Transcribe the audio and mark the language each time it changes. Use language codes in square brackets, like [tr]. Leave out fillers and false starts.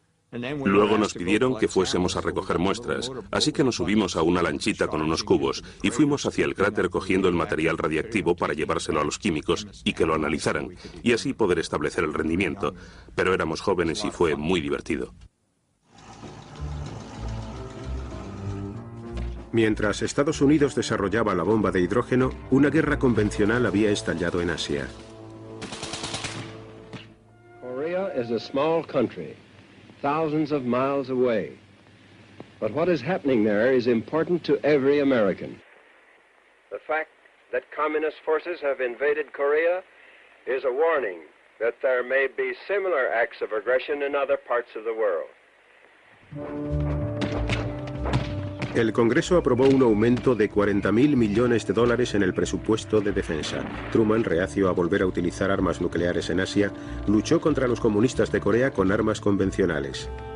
[es] Luego nos pidieron que fuésemos a recoger muestras, así que nos subimos a una lanchita con unos cubos y fuimos hacia el cráter cogiendo el material radiactivo para llevárselo a los químicos y que lo analizaran, y así poder establecer el rendimiento. Pero éramos jóvenes y fue muy divertido. Mientras Estados Unidos desarrollaba la bomba de hidrógeno, una guerra convencional había estallado en Asia. [en] Korea is a small country, thousands of miles away. But what is happening there is important to every American. The fact that communist forces have invaded Korea is a warning that there may be similar acts of aggression in other parts of the world. [es] El Congreso aprobó un aumento de 40.000 millones de dólares en el presupuesto de defensa. Truman, reacio a volver a utilizar armas nucleares en Asia, luchó contra los comunistas de Corea con armas convencionales.